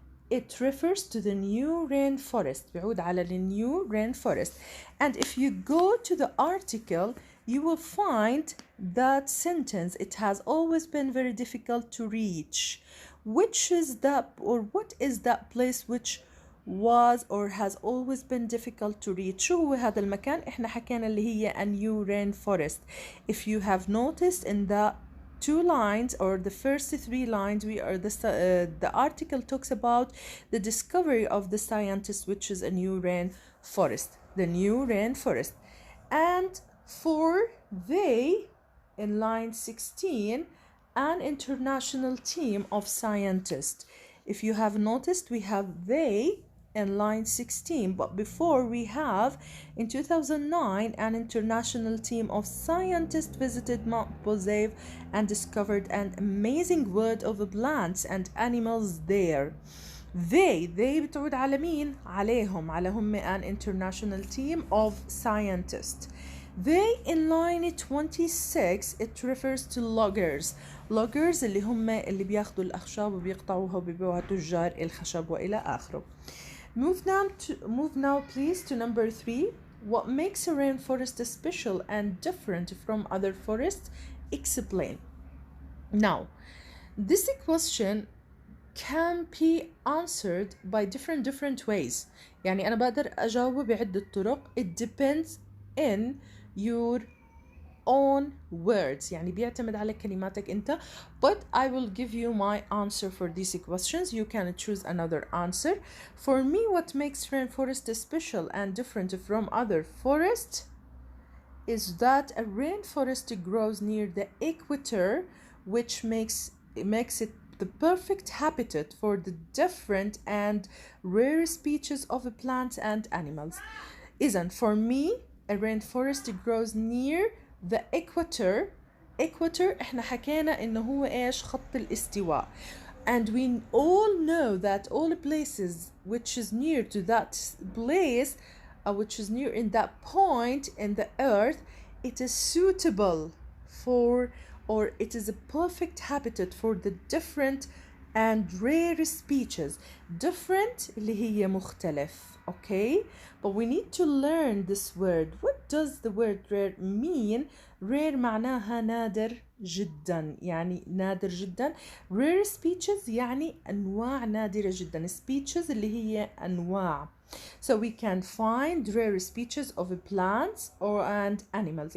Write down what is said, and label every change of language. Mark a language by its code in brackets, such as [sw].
[en] It refers to the new rainforest, [ar] بيعود على [en] the new rainforest. And if you go to the article, you will find that sentence, it has always been very difficult to reach. Which is that, or what is that place which was or has always been difficult to reach? [ar] شو هو هذا المكان؟ احنا حكينا اللي هي [en] a new rainforest. If you have noticed in the 2 lines or the first 3 lines, the article talks about the discovery of the scientist, which is a new rainforest, the new rainforest. And for they in line 16, an international team of scientists. If you have noticed, we have they in line 16, but before we have in 2009 an international team of scientists visited Mount Poziev and discovered an amazing world of plants and animals there. They [ar] بتعود على مين؟ عليهم هم [en] an international team of scientists. They in line 26, it refers to loggers [ar] اللي هم اللي بياخدوا الأخشاب وبيقطعوها وبيبيعوها تجار الخشب وإلى آخره. [en] Move now please to number 3. What makes a rainforest special and different from other forests? Explain. Now, this question can be answered by different ways. [ar] يعني أنا بقدر أجاوب بعدة طرق. [en] It depends in your own words, [ar] يعني بيعتمد على كلماتك انت. [en] But I will give you my answer for these questions. You can choose another answer. For me, what makes rainforest special and different from other forests is that a rainforest grows near the equator, which makes it the perfect habitat for the different and rare species of plants and animals. Isn't for me, a rainforest grows near the equator. [ar] احنا حكينا انه هو ايش؟ خط الاستواء. [en] And we all know that all places which is near to that place, which is near in that point in the earth, it is suitable for, or it is a perfect habitat for the different and rare species. [ar] Different اللي هي مختلف. [en] Okay, but we need to learn this word. What does the word rare mean? [ar] Rare معناها نادر جدا، يعني نادر جدا. Rare species يعني أنواع نادرة جدا. Species اللي هي أنواع. [en] So we can find rare species of plants and animals.